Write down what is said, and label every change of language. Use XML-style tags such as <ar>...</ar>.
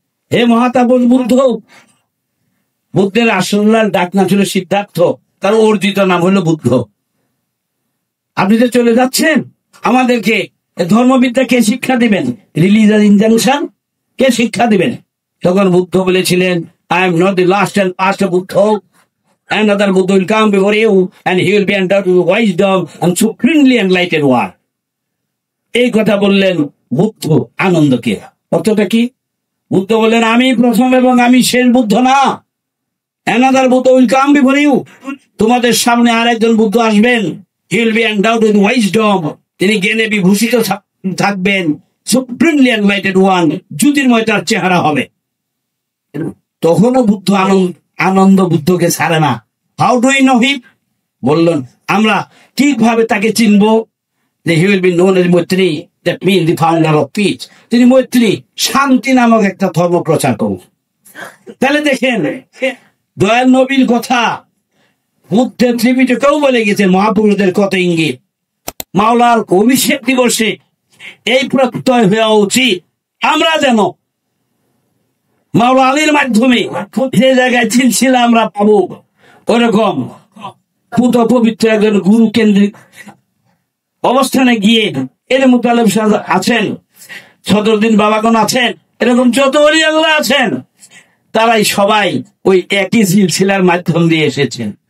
<bn>হে মহাতাপস বুদ্ধ, বুদ্ধের আসল ডাক নাম ছিল সিদ্ধার্থ, তার অর্জিত নাম হলো বুদ্ধ। আপনি যে চলে যাচ্ছেন, আমাদেরকে ধর্মবিদ্যা কে শিক্ষা দিবেন? রিলিজিয়াস ইনজাংশন কে শিক্ষা দিবেন? তখন বুদ্ধ বলেছিলেন,</bn> <en>I am not the last and first Buddha, another Buddha will come before you and he will be endowed with wisdom and supremely enlightened one.</en> <bn>এই কথা বললেন বুদ্ধ আনন্দকে। অর্থটা কি? বুদ্ধ বললেন, আমি প্রথম এবং আমি শেষ বুদ্ধ না,</bn> <en>Another Buddha will come before you.</en> <bn>তোমাদের সামনে আরেকজন বুদ্ধ আসবেন।</bn> <en>He will be endowed with wisdom.</en> <bn>তিনি জ্ঞানে বিভূষিত থাকবেন।</bn> <en>Supremely enlightened one.</en> <bn>জ্যোতির্ময় তার চেহারা হবে। তখনও বুদ্ধ আনন্দ বুদ্ধকে ছাড়ে না।</bn> <en>How do we know him?</en> <bn>বললেন আমরা ঠিকভাবে তাকে চিনবো।</bn> <en>He will be known as Maitri, that means the founder of peace.</en> <bn>তিনি মৈত্রী, শান্তি নামক একটা ধর্ম প্রচার করুন। তাহলে দেখেন দয়াল নবীর কথা বুদ্ধের ত্রিপিটকেও বলে গেছে, মহাপুরুষদের কত ইঙ্গিত। মাওলার অভিষেক দিবসে এই প্রত্যয় হওয়া উচিত আমরা যেন মাওলা আলীর মাধ্যমে যে জায়গায় ছিল আমরা পাবো, ওরকম পুত পবিত্র একজন গুরু কেন্দ্রিক অবস্থানে গিয়ে এর মুতালেব আছেন, সদরুদ্দিন বাবাগণ আছেন, এরকম যত ওলি আল্লাহ আছেন, তারাই সবাই ওই একই সিলসিলার মাধ্যম দিয়ে এসেছেন।</bn>